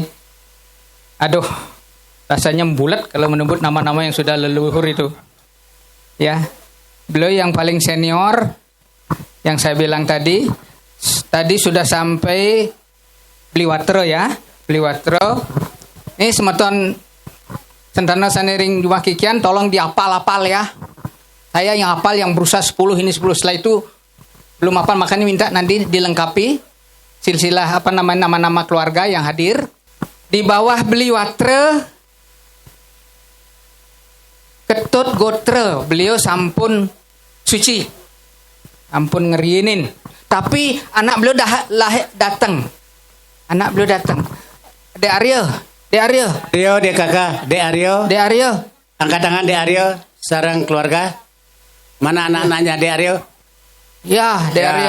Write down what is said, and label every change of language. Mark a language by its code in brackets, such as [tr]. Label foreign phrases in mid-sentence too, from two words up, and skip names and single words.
[id] Aduh, rasanya bulat kalau menyebut nama-nama yang sudah leluhur itu. Ya, beliau yang paling senior, yang saya bilang tadi sudah sampai Bliwatro ya, Bliwatro. [ban] Ini semeton sentana sanering rumah kikian, [id] tolong diapal-apal ya. Saya yang hafal yang berusaha 10 ini 10 setelah itu belum hafal, makanya minta nanti dilengkapi silsilah nama-nama keluarga yang hadir. Di bawah Bliwatro Ketut Gotre, beliau [ban] sampun suci, ampun ngeriinin. [id] Tapi anak beliau datang. Anak beliau datang. De Aryo. Rio, De kakak, De Aryo. Angkat tangan De Aryo, sarang keluarga. Mana anak-anaknya De Aryo? Ya, De Aryo.